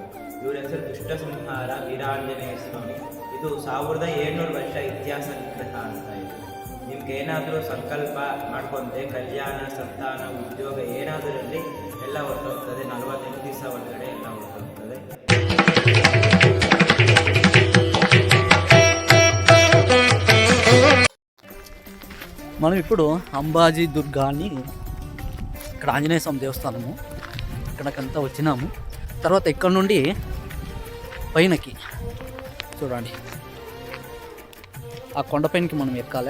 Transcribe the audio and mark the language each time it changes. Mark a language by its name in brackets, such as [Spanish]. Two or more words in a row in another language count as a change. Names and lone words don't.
[Kannada] ಇವ್ರ ಹೆಸರು ದುಷ್ಟ ಸಂಹಾರ ವೀರಾಂಜನೇಯ ಸ್ವಾಮಿ. ಇದು 1700 ವರ್ಷ ಇತಿಹಾಸ ವಿಗ್ರಹ ಅಂತ ಇದೆ. ನಿಮ್ಗೆ ಏನಾದರೂ ಸಂಕಲ್ಪ ಮಾಡ್ಕೊಂಡ್ರೆ ಕಲ್ಯಾಣ, ಸಂತಾನ, ಉದ್ಯೋಗ ಏನಾದರೂ ಇರಲಿ ಎಲ್ಲ ಹೊರಟೋಗ್ತದೆ. 48 ದಿವಸ ಒಳಗಡೆ ಎಲ್ಲ ಹೊರಟೋಗ್ತದೆ. [Telugu] మనం ఇప్పుడు అంబాజీ దుర్గాని, ఇక్కడ ఆంజనేయ స్వామి దేవస్థానము, ఇక్కడికంతా వచ్చినాము. తర్వాత ఇక్కడ నుండి పైనకి చూడండి, ఆ కొండపైనకి మనం ఎక్కాలి.